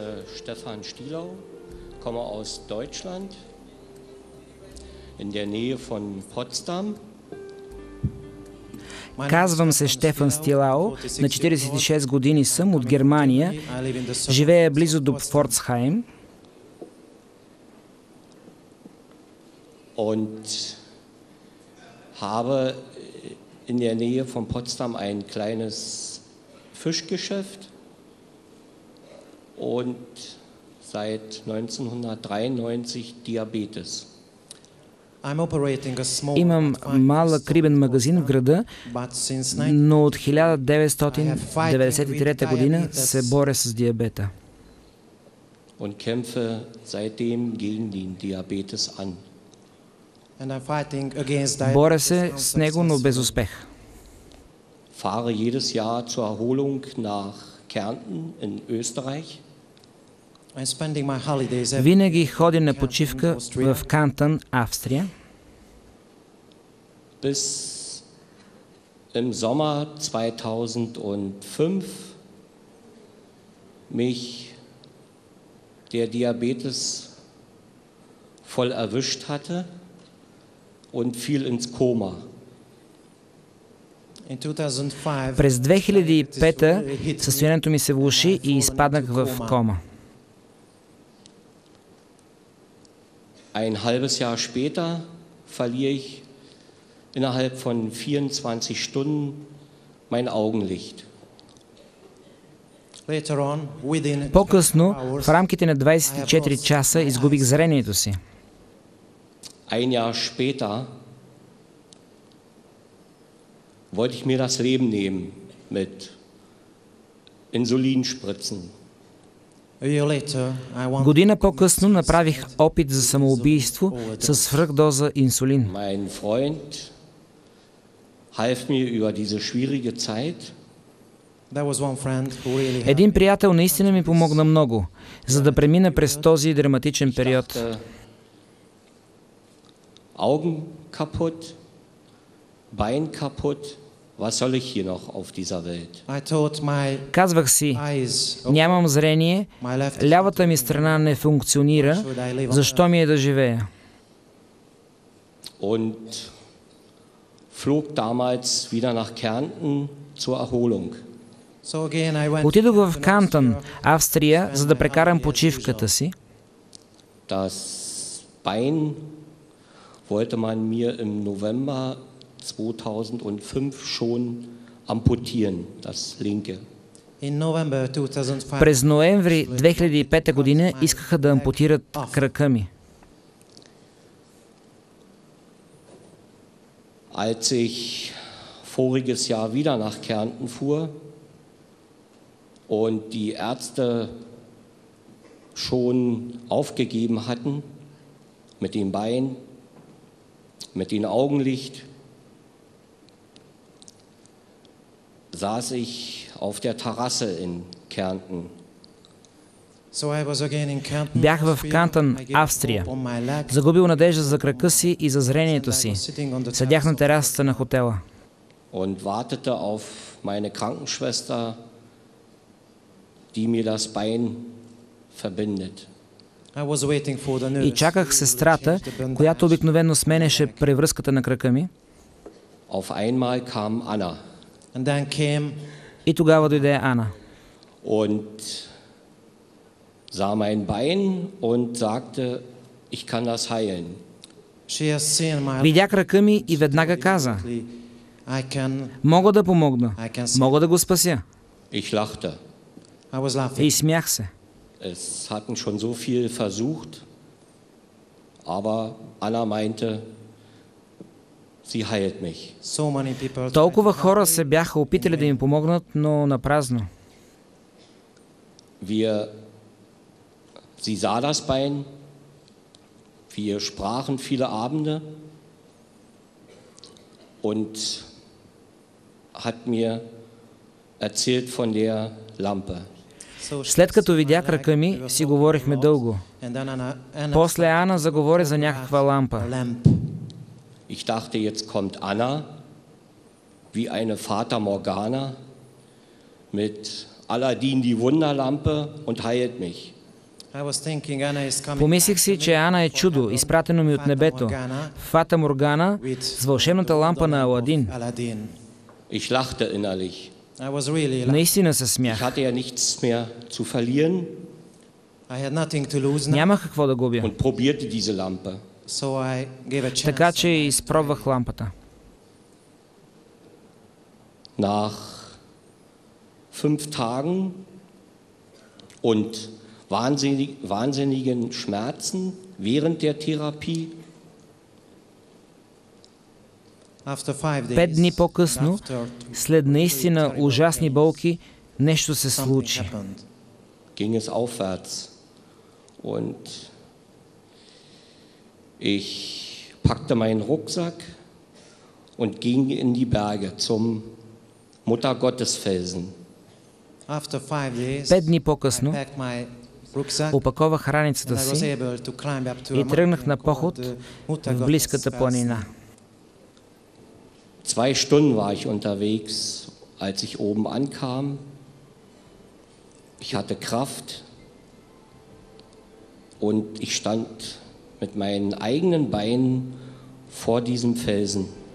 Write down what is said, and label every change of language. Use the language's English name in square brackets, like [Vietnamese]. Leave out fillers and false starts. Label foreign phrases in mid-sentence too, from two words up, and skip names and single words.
[Bulgarian] казвам се Штефан Стилао, на 46 години съм, от Германия, живея близо до Пфорцхайм. [German] Habe in der Nähe von Potsdam ein kleines Fischgeschäft und seit 1993 Diabetes. [Bulgarian] Имам малък рибен магазин в града, но от 1993 година се боря с диабета. [German] Und kämpfe seitdem gegen den Diabetes an. [Bulgarian] Боря се с него, но без успех. [German] Fahre jedes Jahr zur Erholung nach Kärnten in Österreich. [Bulgarian] Винаги ходя на почивка в Кантън, Австрия. [German] Bis im Sommer 2005 mich der Diabetes voll erwischt hatte und fiel ins Koma. [Bulgarian] През 2005 състоянието ми се влоши и изпаднах в кома. [German] Ein halbes Jahr später verliere ich innerhalb von 24 Stunden mein Augenlicht. [Bulgarian] По-късно, в рамките на 24 часа, изгубих зрението си. [German] Ein Jahr später wollte ich mir das Leben nehmen mit Insulinspritzen. [Bulgarian] Година по-късно направих опит за самоубийство с свръхдоза инсулин. [German] Mein Freund half mir über diese schwierige Zeit. [Bulgarian] Един приятел наистина ми помогна много, за да премина през този драматичен период. [German] Augen kaputt, Bein kaputt. Was soll ich hier noch auf dieser Welt? [Bulgarian] Казвах си, нямам зрение, лявата ми страна не функционира, защо ми е да живея? [German] Und flog damals wieder nach Kärnten zur Erholung. [Bulgarian] Отидох в Кантън, Австрия, за да прекарам почивката си. [German] Das Bein wollte man mir im November 2005 schon amputieren, das linke. [Bulgarian] През ноември 2005 година искаха да ампутират крака ми. [German] Als ich voriges Jahr wieder nach Kärnten fuhr und die Ärzte schon aufgegeben hatten mit dem Bein, mit dem Augenlicht, saß ich auf der Terrasse in Kärnten. [Bulgarian] Бях в Кантън, Австрия. Загубил надежда за крака си и за зрението си. Седях на терасата на хотела. [German] Und wartete auf meine Krankenschwester, die mir das Bein verbindet. [Bulgarian] И чаках сестрата, която обикновено сменеше превръзката на крака ми. [German] Auf einmal kam Anna. [Bulgarian] И тогава дойде Ана. [German] Und sah mein Bein und sagte, ich kann das heilen. [Bulgarian] Видя крака ми и веднага каза, мога да помогна, мога да го спася. [German] Ich lachte. [Bulgarian] И смях се. [German] Es hatten schon so viel versucht, aber Anna meinte, sie heilt mich. [Bulgarian] Толкова хора се бяха опитали да им помогнат, но напразно. [German] Wir Sie sah das Bein. Wir sprachen viele Abende und hat mir erzählt von der Lampe. [Bulgarian] След като видя крака ми, си говорихме дълго. После Ана заговори за някаква лампа. [German] Ich dachte, jetzt kommt Anna, wie eine Fata Morgana, mit Aladdin die Wunderlampe und heilt mich. [Bulgarian] Помислих си, че Ана е чудо, изпратено ми от небето. Фата Моргана с вълшебната лампа на Аладин. [German] Ich lachte innerlich. [Bulgarian] Наистина се смях. [German] Ich hatte ja nichts mehr zu verlieren. [Bulgarian] Нямах какво да губя. [German] Und probierte diese Lampe. [Bulgarian] Така че изпробвах лампата. [German] Nach 5 Tagen und wahnsinnigen Schmerzen während der Therapie. [Bulgarian] 5 дни по-късно, след наистина ужасни болки, нещо се случи. [German] Ging es aufwärts und ich packte meinen Rucksack und ging in die Berge zum Muttergottesfelsen. [Bulgarian] 5 дни по-късно опаковах раницата си и тръгнах на поход в близката планина. [German] 2 Stunden war ich unterwegs, als ich oben ankam. Ich hatte Kraft und ich stand mit meinen eigenen Beinen vor diesem Felsen.